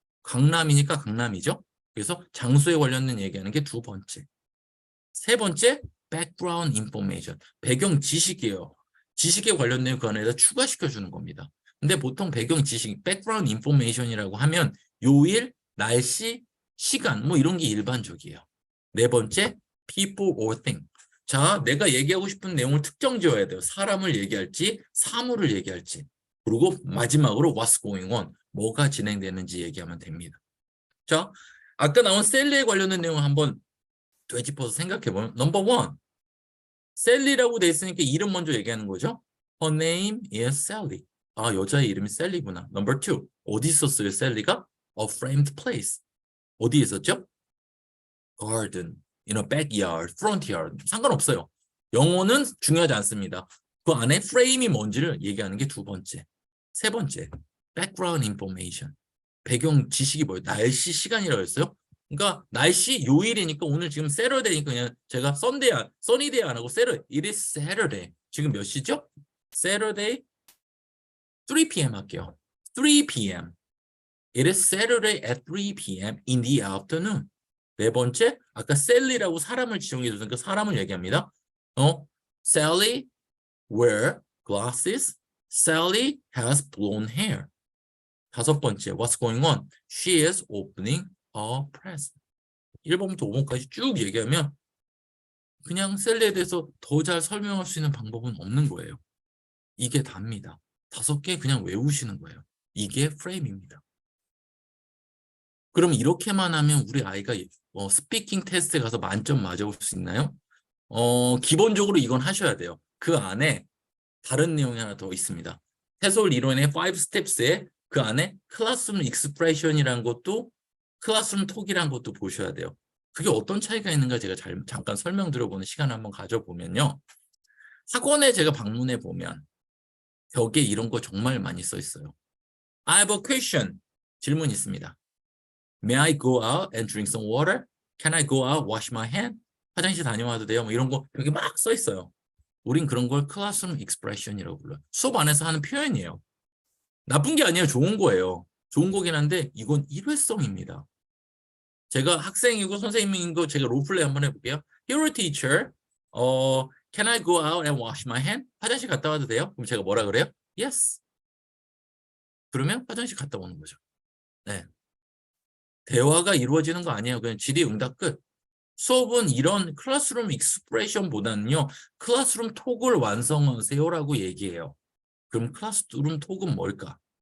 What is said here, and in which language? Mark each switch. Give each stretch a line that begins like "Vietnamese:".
Korean: 강남이니까 강남이죠. 그래서 장소에 관련된 얘기하는 게 두 번째. 세 번째 background information 배경 지식이에요. 지식에 관련된 그 안에다 추가시켜 주는 겁니다. 근데 보통 배경 지식 background information이라고 하면 요일, 날씨, 시간 뭐 이런 게 일반적이에요. 네 번째 people or thing. 자, 내가 얘기하고 싶은 내용을 특정 지어야 돼요. 사람을 얘기할지 사물을 얘기할지. 그리고 마지막으로 what's going on 뭐가 진행되는지 얘기하면 됩니다. 자, 아까 나온 셀리에 관련된 내용을 한번 되짚어서 생각해보면 넘버 원 셀리라고 돼 있으니까 이름 먼저 얘기하는 거죠.
English: Her name is Sally.
Korean: 아, 여자의 이름이 셀리구나. 넘버 투 어디 있었어요 셀리가?
English: A framed place.
Korean: 어디 있었죠?
English: Garden, in a backyard, front yard.
Korean: 상관없어요. 영어는 중요하지 않습니다. 그 안에 프레임이 뭔지를 얘기하는 게 두 번째. 세 번째 background information. 배경 지식이 뭐예요? 날씨 시간이라고 했어요. 그러니까 날씨 요일이니까 오늘 지금 Saturday니까 그냥 제가 Sunny day 안 하고 Saturday.
English: It is Saturday.
Korean: 지금 몇 시죠?
English: Saturday 3 p.m. 할게요. 3 p.m. It is Saturday at 3 p.m. in the afternoon.
Korean: 네 번째, 아까 Sally라고 사람을 지정해 줬으니까 사람을 얘기합니다.
English: Sally wear glasses. Sally has blonde hair.
Korean: 다섯 번째,
English: what's going on? She is opening a present.
Korean: 1번부터 5번까지 쭉 얘기하면 그냥 셀리에 대해서 더 잘 설명할 수 있는 방법은 없는 거예요. 이게 답니다. 5개 그냥 외우시는 거예요. 이게 프레임입니다. 그럼 이렇게만 하면 우리 아이가 스피킹 테스트에 가서 만점 맞아올 수 있나요? 기본적으로 이건 하셔야 돼요. 그 안에 다른 내용이 하나 더 있습니다. 해설 이론의 5 스텝스에 그 안에 클래스룸 익스프레션이라는 것도 클래스룸 톡이라는 것도 보셔야 돼요. 그게 어떤 차이가 있는가 제가 잠깐 설명드려보는 시간을 한번 가져보면요. 학원에 제가 방문해 보면 벽에 이런 거 정말 많이 써 있어요.
English: I have a question.
Korean: 질문이 있습니다.
English: May I go out and drink some water? Can I go out, wash my hand?
Korean: 화장실 다녀와도 돼요? 뭐 이런 거 벽에 막 써 있어요. 우린 그런 걸 클래스룸 익스프레션이라고 불러요. 수업 안에서 하는 표현이에요. 나쁜 게 아니에요. 좋은 거예요. 좋은 거긴 한데 이건 일회성입니다. 제가 학생이고 선생님인 거 제가 롤플레이 한번 해볼게요.
English: Hello teacher, can I go out and wash my hand?
Korean: 화장실 갔다 와도 돼요? 그럼 제가 뭐라 그래요? Yes. 그러면 화장실 갔다 오는 거죠. 네. 대화가 이루어지는 거 아니에요. 그냥 질의응답 끝. 수업은 이런 클래스룸 익스프레션보다는요. 클래스룸 톡을 완성하세요라고 얘기해요. 그럼 클래스룸 톡은 뭘까?